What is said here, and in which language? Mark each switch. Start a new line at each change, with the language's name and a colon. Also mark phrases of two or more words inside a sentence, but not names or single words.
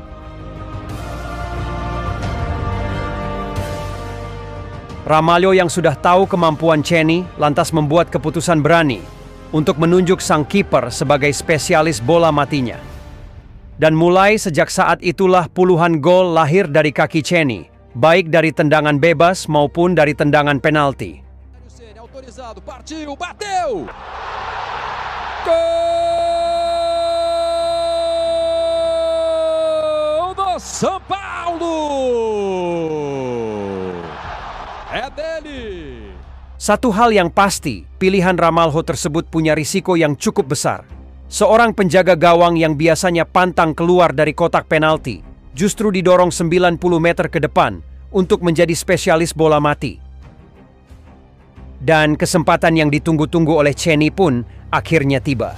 Indonesian: Ramalho yang sudah tahu kemampuan Cheney lantas membuat keputusan berani untuk menunjuk sang kiper sebagai spesialis bola matinya. Dan mulai sejak saat itulah puluhan gol lahir dari kaki Cheney, baik dari tendangan bebas maupun dari tendangan penalti.
Portuguese: Autorizado, partiu, bateu! Gol! São Paulo! É dele!
Indonesian: Satu hal yang pasti, pilihan Ramalho tersebut punya risiko yang cukup besar. Seorang penjaga gawang yang biasanya pantang keluar dari kotak penalti, justru didorong 90 meter ke depan untuk menjadi spesialis bola mati. Dan kesempatan yang ditunggu-tunggu oleh Chenny pun akhirnya tiba.